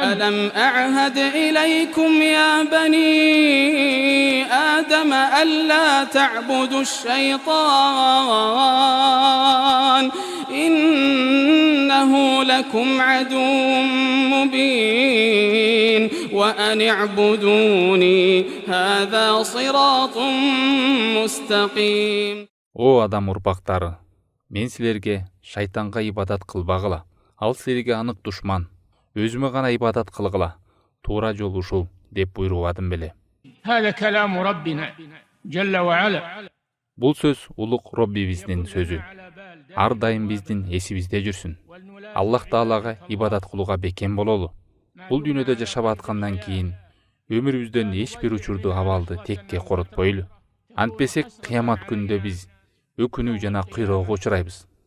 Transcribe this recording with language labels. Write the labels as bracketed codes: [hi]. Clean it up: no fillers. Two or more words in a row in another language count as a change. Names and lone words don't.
[ar] ألم أعهد إليكم يا بني آدم ألا تعبدوا الشيطان إنه لكم عدو مبين وأن اعبدوني هذا صراط مستقيم. [ky] О адам урпактары, мен силерге шайтанга ибадат кылбагыла. Ал силерге анык душман. Өзүмө гана ибадат кылгыла. Туура жол ушул деп буйругадым беле. [ar] هذا كلام ربنا جل وعلا. [ky] Бул сөз улук Роббибиздин сөзү. Ар дайым биздин эсибизде жүрсүн. Аллах Таалага ибадат кылууга бекем бололу. Бул дүйнөдө жашап аткандан кийин өмүрүбүздөн эч бир учурду абалды текке коротпойлу. Антпесек кыямат күнүндө биз өкүнүү жана кыйроого учурайбыз.